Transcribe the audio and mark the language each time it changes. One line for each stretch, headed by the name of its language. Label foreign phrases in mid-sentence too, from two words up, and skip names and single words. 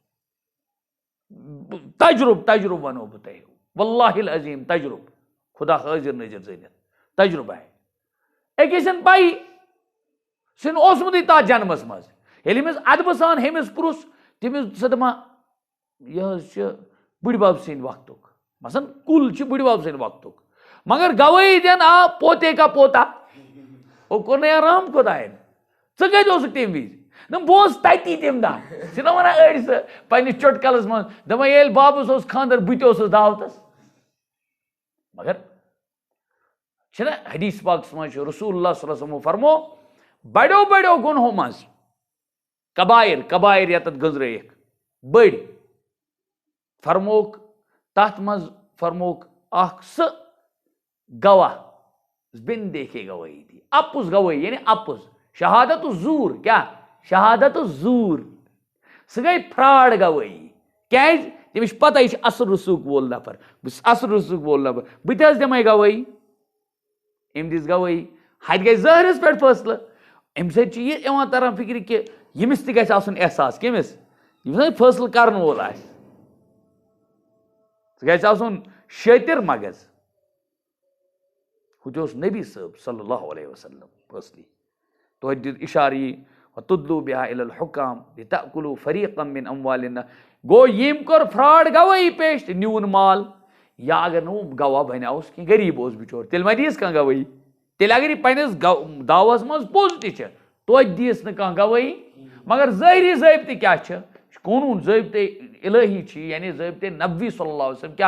Kashmiri: تجرُبہٕ ونو بہٕ تۄہہِ واللہ العظیٖم تجرُبہٕ خدا حٲضر نٲضر زٲنِتھ تجرُبہٕ آے أکِس چھَنہٕ پایی سُہ چھُنہٕ اوسمُتٕے تتھ جنمس منٛز ییٚلہِ أمِس ادبہٕ سان ہیٚمِس پرُژھ تٔمِس سۄ دپان یہِ حظ چھُ بٕڈِ بب سٕنٛدِ وقتُک مثلاً کُل چھُ بٕڈِ بب سٕنٛدِ وقتُک مگر گواہی دین آ
Urdu: پوتے کا پوتا
Kashmiri: وہ کور رحم خدائن ژٕ کتہِ اوسُکھ تمہِ وِزِ بہٕ اوسُس تتی تمہِ دۄہ چھِنہ ونان أڑۍ سُہ پننِس چُٹکلس منٛز دپان ییٚلہِ بابس اوس خانٛدر بہٕ تہِ اوسُس دعوتس مگر چھِنہ حدیث پاکس منٛز چھُ رسول اللہ
Arabic: صلی اللہ علیہ وسلم
Kashmiri: فرمو بڑیو بڑیو گُنہو منٛز کبائر یتتھ گٔنٛزرٲیِکھ بٔڑۍ فرموکھ تتھ منٛز فرموکھ اکھ سُہ گواہ
Urdu: بن دیکھے
Kashmiri: گواہی دی اپُز گواہی یعنی اپُز شہادت زور کیا شہادت زور سُہ گٔے فراڈ گواہی کیازِ تٔمِس چھِ پتہ یہِ چھُ اصل رسوٗخ وول نفر بہٕ چھُس اصل رسوٗخ وول نفر بہٕ تہِ حظ دِمے گواہی أمۍ دِژ گواہی ہتہِ گژھِ ظٲہرس پٮ۪ٹھ فٲصلہٕ اَمہِ سۭتۍ چھُ یہِ یِوان تران فِکرِ کہِ ییٚمِس تہِ گژھِ آسُن احساس کٔمِس ییٚمِس فٲصلہٕ کرن وول آسہِ سُہ گژھِ آسُن شٲطِر مغز ہُہ تہِ اوس نبی صٲب
Arabic: صلی اللہ علیہ وسلم
Kashmiri: فٲصلی توتہِ دیُت اِشارٕ یی وَتُدلوٗ
Arabic: بِہا اِلَى الحُکام لِتَأْكُلوٗ فَرِيقًا مِن أَمْوَالِ النَّاسِ
Kashmiri: گوٚو ییٚمۍ کوٚر فراڈ گواہی پیش تہٕ نیوٗن مال یا اگر نہٕ گواہ بنیٛاوُس کینٛہہ غریٖب اوس بِچور تیٚلہِ ما دِیٖس کانٛہہ گواہی تیٚلہِ اگر یہِ پنٛنِس دعوہس منٛز پوٚز تہِ چھِ توتہِ دِیٖس نہٕ کانٛہہ گواہی مگر ظٲہری ضٲبطہٕ کیٛاہ چھِ قونوٗن ضٲبطے الہی چھِ یعنی ضٲبطے نبوی
Arabic: صلی اللہ علیہ وسلم